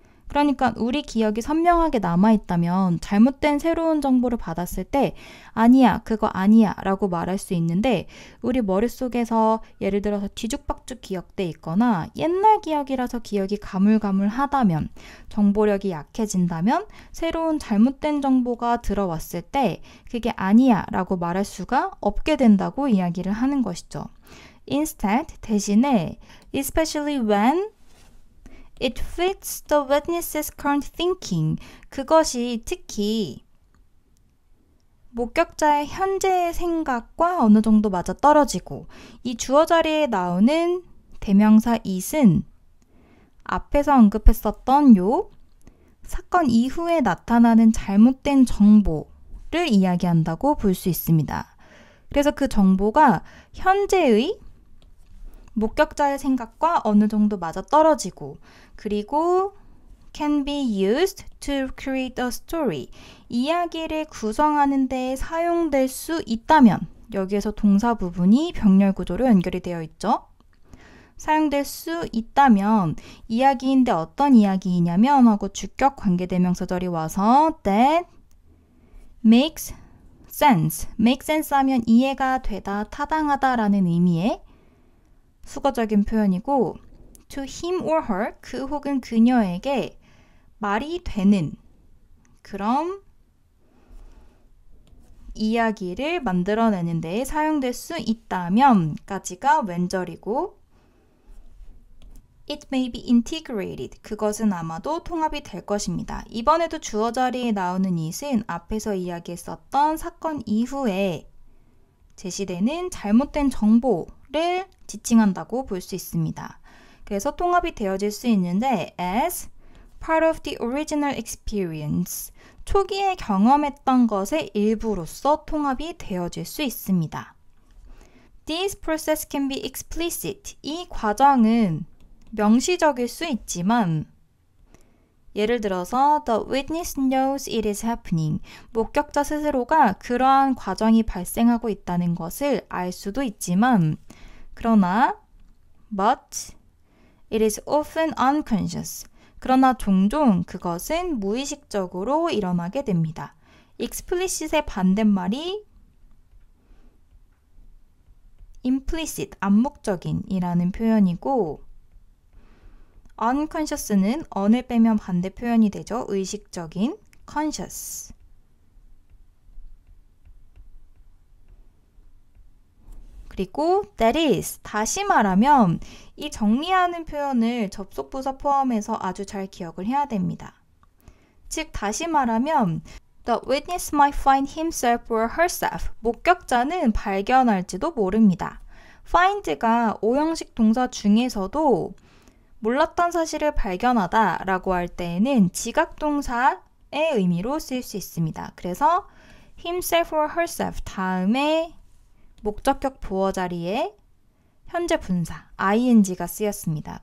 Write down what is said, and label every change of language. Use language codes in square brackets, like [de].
[ko] 그러니까 우리 기억이 선명하게 남아있다면 잘못된 새로운 정보를 받았을 때 아니야, 그거 아니야 라고 말할 수 있는데 우리 머릿속에서 예를 들어서 뒤죽박죽 기억돼 있거나 옛날 기억이라서 기억이 가물가물하다면 정보력이 약해진다면 새로운 잘못된 정보가 들어왔을 때 그게 아니야 라고 말할 수가 없게 된다고 이야기를 하는 것이죠. [en] Instead, [ko] 대신에 [en] especially when it fits the witness's current thinking. [ko] 그것이 특히 목격자의 현재의 생각과 어느 정도 맞아떨어지고 이 주어 자리에 나오는 대명사 it은 앞에서 언급했었던 요 사건 이후에 나타나는 잘못된 정보를 이야기한다고 볼 수 있습니다. 그래서 그 정보가 현재의 목격자의 생각과 어느 정도 맞아떨어지고 그리고 [en] can be used to create a story. [ko] 이야기를 구성하는 데 사용될 수 있다면 여기에서 동사 부분이 병렬 구조로 연결이 되어 있죠. 사용될 수 있다면 이야기인데 어떤 이야기이냐면 하고 주격 관계대명사절이 와서 [en] that makes sense. make sense [ko] 하면 이해가 되다, 타당하다 라는 의미의 수거적인 표현이고 [en] to him or her, [ko] 그 혹은 그녀에게 말이 되는 그런 이야기를 만들어내는 데 사용될 수 있다면 까지가 왼절이고 [en] It may be integrated. [ko] 그것은 아마도 통합이 될 것입니다. 이번에도 주어 자리에 나오는 it은 앞에서 이야기했었던 사건 이후에 제시되는 잘못된 정보를 지칭한다고 볼 수 있습니다. 그래서 통합이 되어질 수 있는데 [en] as part of the original experience. [ko] 초기에 경험했던 것의 일부로서 통합이 되어질 수 있습니다. [en] This process can be explicit. [ko] 이 과정은 명시적일 수 있지만 예를 들어서 [en] the witness knows it is happening. [ko] 목격자 스스로가 그러한 과정이 발생하고 있다는 것을 알 수도 있지만 그러나 [en] but it is often unconscious. [ko] 그러나 종종 그것은 무의식적으로 일어나게 됩니다. explicit의 반대말이 implicit, 암묵적인이라는 표현이고 unconscious는 on을 빼면 반대 표현이 되죠. 의식적인, conscious. 그리고 [en] that is, [ko] 다시 말하면 이 정리하는 표현을 접속부사 포함해서 아주 잘 기억을 해야 됩니다. 즉 다시 말하면 [en] the witness might find himself or herself. [ko] 목격자는 발견할지도 모릅니다. find가 오형식 동사 중에서도 몰랐던 사실을 발견하다 라고 할 때에는 지각동사의 의미로 쓰일 수 있습니다. 그래서 [en] himself or herself [ko] 다음에 목적격 보어 자리에 현재 분사 ing가 쓰였습니다.